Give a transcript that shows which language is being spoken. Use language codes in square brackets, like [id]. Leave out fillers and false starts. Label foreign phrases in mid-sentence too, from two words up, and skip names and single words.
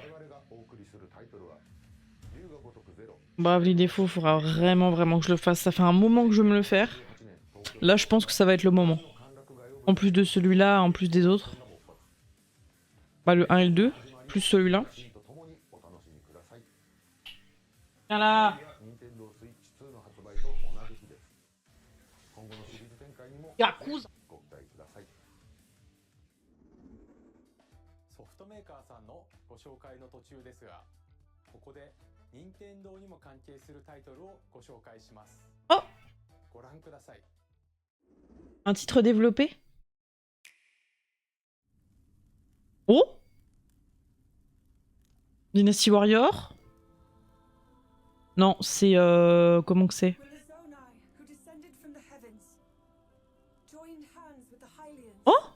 [fr] Bravely Default, faudra vraiment que je le fasse. Ça fait un moment que je veux me le faire. Là, je pense que ça va être le moment. En plus de celui-là, en plus des autres. Bah, le 1 et le 2, plus celui-là. Viens là. Yakuza. [ja] ソフトメーカーさんのご紹介の途中ですが、ここで任天堂にも関係するタイトルをご紹介します。 [fr] Oh! [ja] ご覧ください。 [fr] Un titre développé? Oh! Dynasty Warrior? Non, c'est comment que c'est? Oh!